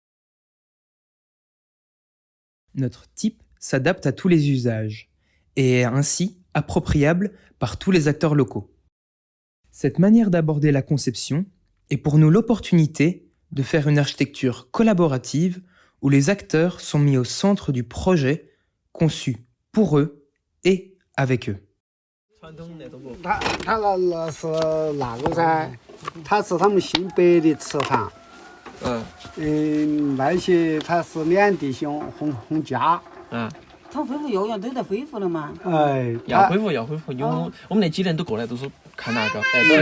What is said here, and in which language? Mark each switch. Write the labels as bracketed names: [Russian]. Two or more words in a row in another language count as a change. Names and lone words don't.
[French] Notre type s'adapte à tous les usages et est ainsi appropriable par tous les acteurs locaux. Cette manière d'aborder la conception est pour nous l'opportunité de faire une architecture collaborative où les acteurs sont mis au centre du projet conçu pour eux et avec eux. [Chinese] 传统那种不？他那是那个噻，他是他们新北的祠堂。那些他是2弟兄洪家。他恢复幼儿园都在恢复了嘛？哎，要恢复，因为我们那几年都过来都是看那个，都是看那个。